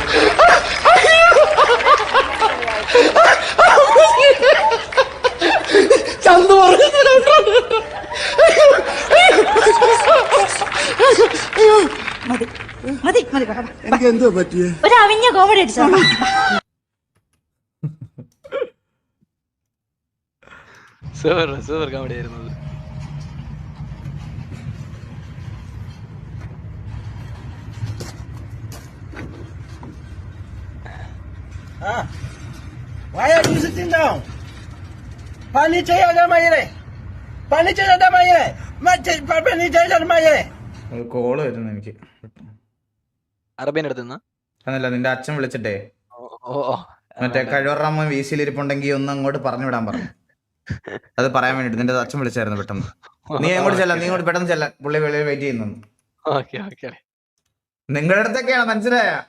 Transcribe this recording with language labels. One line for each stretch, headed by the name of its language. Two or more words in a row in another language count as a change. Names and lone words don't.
Malayalam: ചന്തു എനിക്ക് എന്തോ പറ്റിയ ഒരു അവിഞ്ഞ കോമഡി അടിച്ചോ. സൂപ്പർ കോമഡി ആയിരുന്നു.
English: Why are you sitting down?
Malayalam: പണി ചെയ്യെടാ മൈരേ. പണി ചെയ്യെടാ മൈരേ. പണി ചെയ്യെടാ മൈരേ. ഒരു കോള് വരുന്നു എനിക്ക്. അറബിയൻ അടുത്തുനിന്ന് എന്നല്ല നിന്റെ അച്ഛൻ വിളിച്ചിട്ടേ മറ്റേ കഴിവറാമ വീശിയിലിരിപ്പുണ്ടെങ്കിൽ ഒന്ന് അങ്ങോട്ട് പറഞ്ഞു വിടാൻ പറഞ്ഞു. അത് പറയാൻ വേണ്ടിട്ട് നിന്റെ അച്ഛൻ വിളിച്ചായിരുന്നു പെട്ടെന്ന്. നീ അങ്ങോട്ട് ചെല്ലാം, നീ അങ്ങോട്ട് പെട്ടെന്ന് ചെല്ലാം. പുള്ളി വെളിയിൽ വെയിറ്റ് ചെയ്യുന്നു. നിങ്ങളുടെ അടുത്തൊക്കെയാണ്, മനസ്സിലായ?